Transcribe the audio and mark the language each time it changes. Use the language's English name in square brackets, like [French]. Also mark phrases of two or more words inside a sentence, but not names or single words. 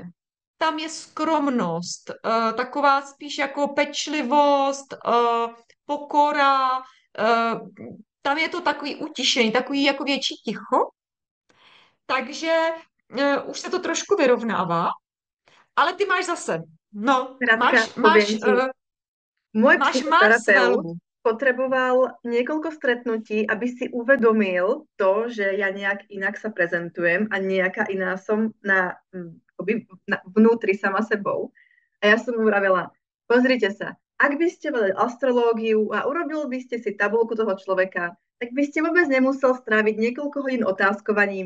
[Czech] Tam je skromnost, taková spíš jako pečlivost, pokora, eh, tam je to takový utišený, takový jako větší ticho, takže už se to trošku vyrovnává, ale ty máš zase, no, [Slovak] Krátka, [Czech] máš, [Slovak] poviem [Czech] máš, [Slovak] ti, môj [Czech] máš Mars ve [Slovak] psychoterapeut [Czech] lvu. [Slovak] potreboval niekoľko stretnutí, aby si uvedomil to, že ja nejak inak sa prezentujem a nejaká iná som akoby vnútri sama sebou. A ja som mu vravela, pozrite sa, ak by ste vedeli astrológiu a urobil by ste si tabulku toho človeka, tak by ste vôbec nemusel stráviť niekoľko hodín otázkovaním.